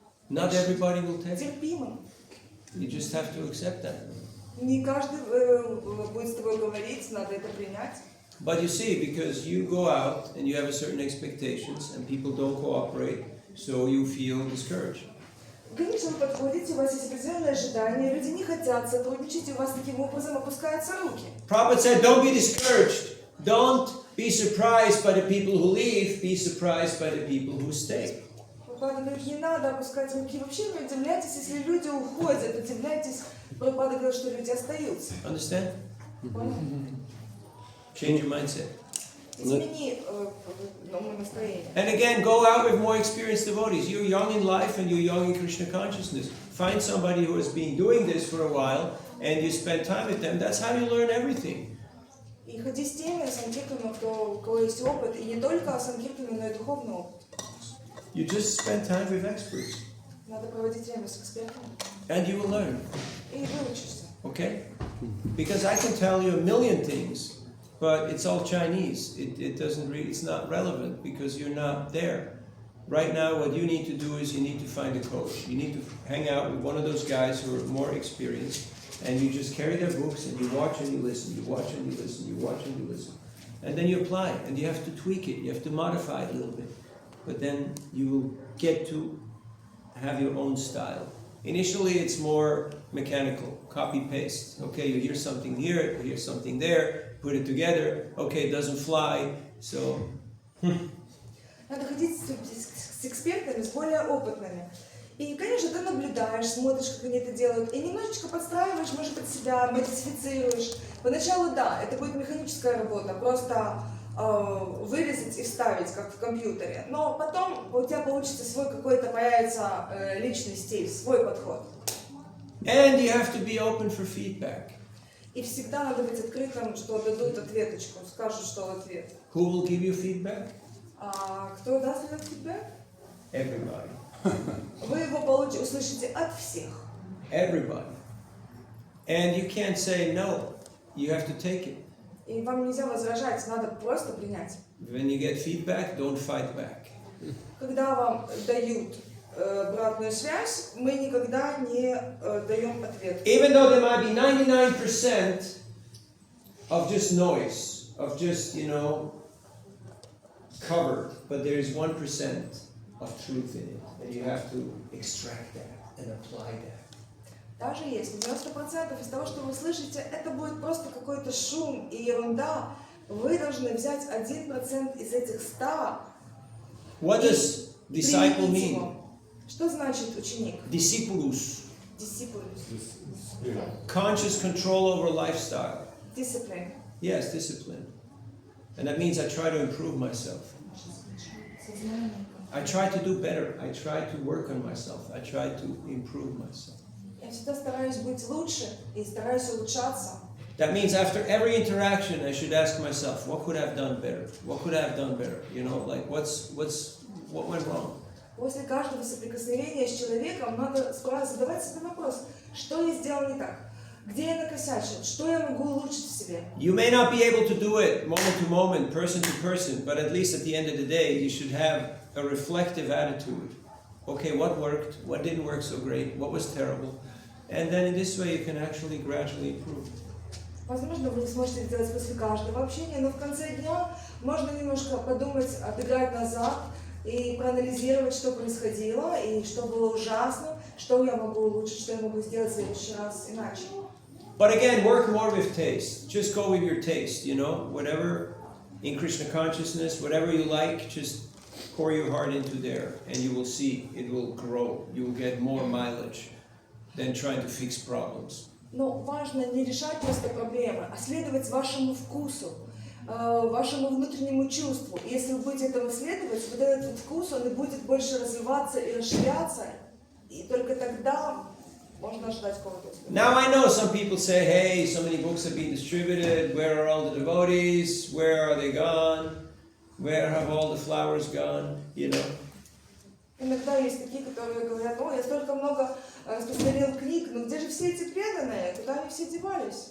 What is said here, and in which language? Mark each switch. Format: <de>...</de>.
<en>Not everybody will take it.</en> <ru>Терпимым.</ru> <en>You just have to accept that.</en> <ru>Не каждый будет с тобой говорить, надо это принять.</ru> <en>But you see, because you go out and you have a certain expectations and people don't cooperate, so you feel discouraged.</en> <ru>Конечно, вы подходите, у вас есть определенные ожидания, люди не хотят сотрудничать, и у вас таким образом опускаются руки.</ru> <en>Prabhupada said, don't be discouraged. Don't be surprised by the people who leave. Be surprised by the people who stay.</en> <ru>Прабхупада говорит, не надо опускать руки. Вообще не удивляйтесь, если люди уходят, удивляйтесь. Прабхупада говорит, что люди остаются.</ru> <en>Understand?</en> <ru>Понял?</ru> <en>Change your mindset.</en> <ru>Измени настроение.</ru> <en>And again, go out with more experienced devotees. You're young in life and you're young in Krishna consciousness. Find somebody who has been doing this for a while and you spend time with them. That's how you learn everything.</en> <ru>И ходи с теми санкиртанами, у кого есть опыт, и не только санкиртаны, но и духовный опыт.</ru> <en>You just spend time with experts.</en> <ru>Надо проводить время с экспертами.</ru> <en>And you will learn.</en> <ru>И выучишься.</ru> <en>Okay? Because I can tell you a million things, but it's all Chinese. It doesn't really, it's not relevant because you're not there. Right now, what you need to do is you need to find a coach. You need to hang out with one of those guys who are more experienced, and you just carry their books and you watch and you listen, you watch and you listen, you watch and you listen. And then you apply it, and you have to tweak it, you have to modify it a little bit. But then you will get to have your own style. Initially, it's more mechanical, copy-paste. Okay, you hear something here, you hear something there, put it together. Okay, it doesn't fly, so...</en> <ru>Надо ходить с экспертами, с более опытными. И, конечно, ты наблюдаешь, смотришь, как они это делают, и немножечко подстраиваешь, может, под себя, модифицируешь. Поначалу, да, это будет механическая работа, просто вырезать и вставить, как в компьютере. Но потом у тебя получится свой какой-то, появится личный стиль, свой подход.</ru> <en>And you have to be open for feedback.</en> <ru>И всегда надо быть открытым, что дадут ответочку, скажут, что в ответ.</ru> <en>Who will give you feedback?</en> <ru>Кто даст этот фидбэк?</ru> <en>Everybody.</en> <ru>Вы его услышите от всех.</ru> <en>Everybody. And you can't say no. You have to take it.</en> <ru>И вам нельзя возражать, надо просто принять.</ru> <en>When you get feedback, don't fight back.</en> <ru>Когда вам дают обратную связь, мы никогда не даем ответ.</ru> <en>Even though there might be 99% of just noise, of just, covered, but there is 1% of truth in it, and you have to extract that and apply that.</en> <ru>Даже если 90% из того, что вы слышите, это будет просто какой-то шум и ерунда, вы должны взять 1% из этих 100.</ru> <en>What does disciple mean?</en> <ru>Что значит ученик?</ru> <la>Discipulus. Discipulus.</la> <en>Conscious control over lifestyle. Discipline. Yes, discipline. And that means I try to improve myself. I try to do better. I try to work on myself. I try to improve myself.</en> <ru>Я всегда стараюсь быть лучше и стараюсь улучшаться.</ru> <en>That means after every interaction, I should ask myself, what could I have done better? What could I have done better? What went wrong?</en> <ru>После каждого соприкосновения с человеком надо задавать себе вопрос, что я сделал не так, где я накосячил, что я могу улучшить в себе.</ru> <en>You may not be able to do it moment to moment, person to person, but at least at the end of the day, you should have a reflective attitude. Okay, what worked? What didn't work so great? What was terrible? And then in this way, you can actually gradually improve.</en> <ru>Возможно, вы не сможете это делать после каждого общения, но в конце дня можно немножко подумать, отыграть назад и проанализировать, что происходило и что было ужасно, что я могу улучшить, что я могу сделать в следующий раз иначе.</ru> <en>But again, work more with taste. Just go with your taste, whatever in Krishna consciousness, whatever you like, just pour your heart into there and you will see it will grow. You will get more mileage than trying to fix problems.</en> <ru>Но важно не решать просто проблемы, а следовать вашему вкусу, вашему внутреннему чувству. И если вы будете этому следовать, вот этот вкус, он и будет больше развиваться и расширяться, и только тогда можно ожидать какого-то успеха.</ru> <en>Now I know some people say, hey, so many books have been distributed, where are all the devotees, where are they gone, where have all the flowers gone,</en> <ru>Иногда есть такие, которые говорят, я столько много распространил книг, но где же все эти преданные, куда они все девались?</ru>